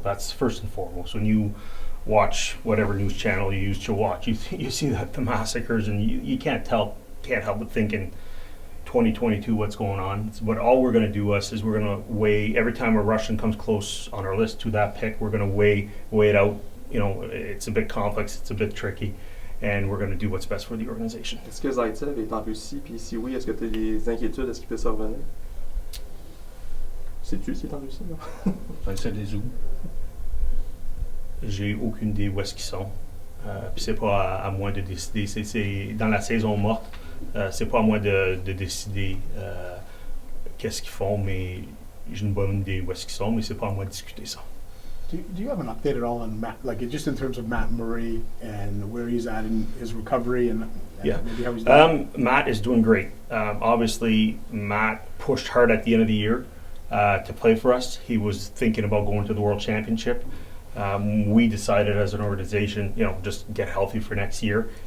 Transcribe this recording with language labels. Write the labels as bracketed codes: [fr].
[en] That's first and foremost. When you watch whatever news channel you use to watch, you see the massacres, and you can't help but thinking 2022 what's going on. But all we're going to do is we're going to weigh every time a Russian comes close on our list to that pick. We're going to weigh it out. It's a bit complex, it's a bit tricky, and we're going to do what's best for the organization. [fr] Est-ce que Zaitsev est en Russie? Puis si oui, est-ce que tu as des inquiétudes? Est-ce qu'il peut se revenir? Sais-tu s'il est en Russie? Non? C'est des où? J'ai aucune idée où est-ce qu'ils sont. Puis c'est pas à moi de décider. C'est dans la saison morte. C'est pas à moi de décider qu'est-ce qu'ils font, mais j'ai une bonne idée où est-ce qu'ils sont, mais c'est pas à moi de discuter ça. [en] Do you have an update at all on Matt, like just in terms of Matt Murray and where he's at in his recovery and Yeah. maybe how he's doing? Matt is doing great. Obviously, Matt pushed hard at the end of the year to play for us. He was thinking about going to the World Championship. We decided as an organization, just get healthy for next year.